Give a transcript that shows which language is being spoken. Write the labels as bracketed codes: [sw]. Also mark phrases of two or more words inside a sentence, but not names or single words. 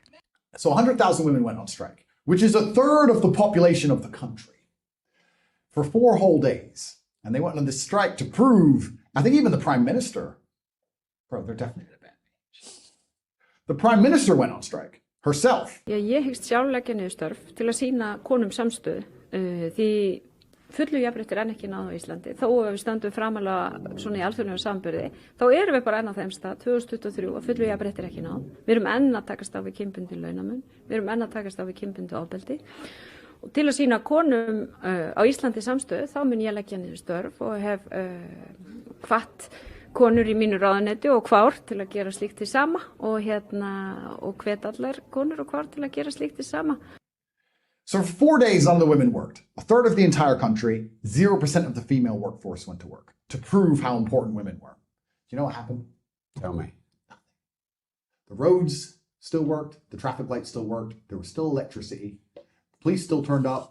[en] So 100,000 women went on strike, which is a third of the population of the country, for 4 whole days. And they went on this strike to prove, I think even the Prime Minister, bro, they're definitely going to ban me. The Prime Minister went on strike herself. [is] Ég hyggst sjálf leggja niður störf til að sýna konum samstöðu því fullu jafnrétti er enn ekki náð á Íslandi. Þó að við stöndum framalega svona í alþjóðlegum samanburði, þá erum við bara enn á þeim stað 2023 og fullu jafnrétti er ekki náð. Við erum enn að takast á við kynbundinn launamun, við erum enn að takast á við kynbundið ofbeldi. Og til að sýna konum á Íslandi samstöðu, þá mun ég leggja niður störf og hef hvatt konur í mínu ráðuneyti og kvár til að gera slíkt hið sama og hvet allar konur og kvár til að gera slíkt hið sama. [en] So for 4 days, none of the women worked. A third of the entire country, 0% of the female workforce went to work to prove how important women were. Do you know what happened? Tell me. Nothing. The roads still worked. The traffic lights still worked. There was still electricity. The police still turned up.